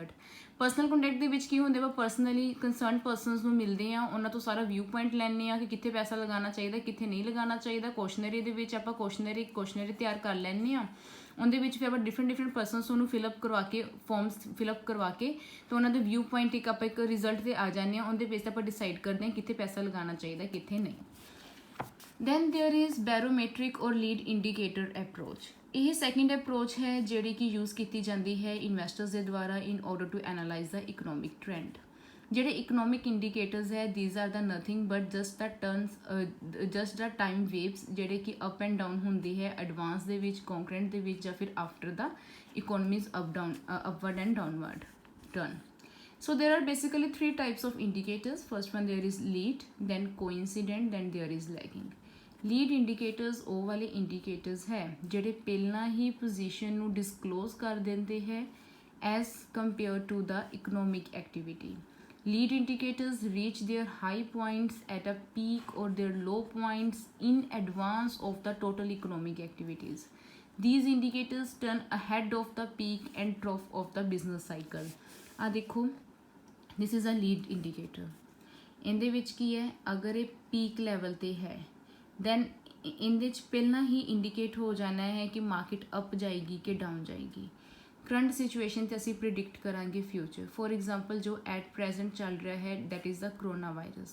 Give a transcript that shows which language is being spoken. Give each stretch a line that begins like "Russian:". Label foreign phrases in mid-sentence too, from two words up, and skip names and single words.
English: personal contact
Punjabi: ਦੇ ਵਿੱਚ ਕੀ ਹੁੰਦੇ ਵਾ,
English: personally concerned persons
Punjabi: ਨੂੰ ਮਿਲਦੇ ਆ, ਉਹਨਾਂ ਤੋਂ ਸਾਰਾ
English: view point
Punjabi: ਲੈਂਦੇ ਆ ਕਿ ਕਿੱਥੇ ਪੈਸਾ ਲਗਾਉਣਾ ਚਾਹੀਦਾ, ਕਿੱਥੇ ਨਹੀਂ ਲਗਾਉਣਾ ਚਾਹੀਦਾ। ਕੁਐਸ਼ਨਰੀ ਦੇ ਵਿੱਚ ਆਪਾਂ ਕੁਐਸ਼ਨਰੀ ਤਿਆਰ ਕਰ ਲੈਂਦੇ ਆ, ਉਹਦੇ ਵਿੱਚ ਫਿਰ ਆਪਾਂ
English: different persons
Punjabi: ਨੂੰ ਫਿਲਅਪ ਕਰਵਾ ਕੇ,
English: forms fill up
Punjabi: ਕਰਵਾ ਕੇ, ਤੇ ਉਹਨਾਂ ਦੇ
English: view point
Punjabi: ਇੱਕ ਰਿਜ਼ਲਟ 'ਤੇ ਆ ਜਾਂਦੇ ਆ। ਉਹਦੇ ਬੇਸ 'ਤੇ ਆਪਾਂ ਡਿਸਾਈਡ ਕਰਦੇ ਹਾਂ ਕਿੱਥੇ ਪੈਸਾ ਲਗਾਉਣਾ ਚਾਹੀਦਾ, ਕਿੱਥੇ ਨਹੀਂ।
English: Then there is barometric or lead indicator approach.
Punjabi: ਇਹ
English: second approach
Punjabi: ਹੈ ਜਿਹੜੀ ਕਿ ਯੂਜ਼ ਕੀਤੀ ਜਾਂਦੀ ਹੈ ਇਨਵੈਸਟਰਸ ਦੇ ਦੁਆਰਾ
English: in order to analyse the economic trend.
Punjabi: ਜਿਹੜੇ
English: economic indicators
Punjabi: ਹੈ,
English: these are the nothing but just the time waves
Punjabi: ਜਿਹੜੇ ਕਿ
English: up and down
Punjabi: ਹੁੰਦੀ ਹੈ ਐਡਵਾਂਸ ਦੇ ਵਿੱਚ, ਕੰਕਰੈਂਟ ਦੇ ਵਿੱਚ, ਜਾਂ ਫਿਰ
English: after the economies upward and downward turn. So there are basically 3 types of indicators. First one there is lead, then coincident, then there is lagging. lead indicators
Punjabi: ਉਹ ਵਾਲੇ ਇੰਡੀਕੇਟਰਸ ਹੈ ਜਿਹੜੇ ਪਹਿਲਾਂ ਹੀ ਪੋਜੀਸ਼ਨ ਨੂੰ ਡਿਸਕਲੋਜ਼ ਕਰ ਦਿੰਦੇ ਹੈ
English: as compare to the economic activity. ਲੀਡ indicators reach their high points at a peak or their low points in advance of the total economic activities. These indicators turn ahead of the peak and trough of the business cycle.
Punjabi: ਆ ਦੇਖੋ,
English: this is a lead indicator.
Punjabi: ਇਹਦੇ ਵਿੱਚ ਕੀ ਹੈ, ਅਗਰ ਇਹ
English: peak level
Punjabi: 'ਤੇ ਹੈ ਦੈਨ ਇਹਦੇ 'ਚ ਪਹਿਲਾਂ ਹੀ ਇੰਡੀਕੇਟ ਹੋ ਜਾਣਾ ਹੈ ਕਿ ਮਾਰਕੀਟ ਅਪ ਜਾਏਗੀ ਕਿ ਡਾਊਨ ਜਾਏਗੀ।
English: current situation
Punjabi: 'ਤੇ ਅਸੀਂ ਪ੍ਰਿਡਿਕਟ ਕਰਾਂਗੇ ਫਿਊਚਰ।
English: For example jo at present
Punjabi: ਚੱਲ ਰਿਹਾ ਹੈ
English: that is the corona virus.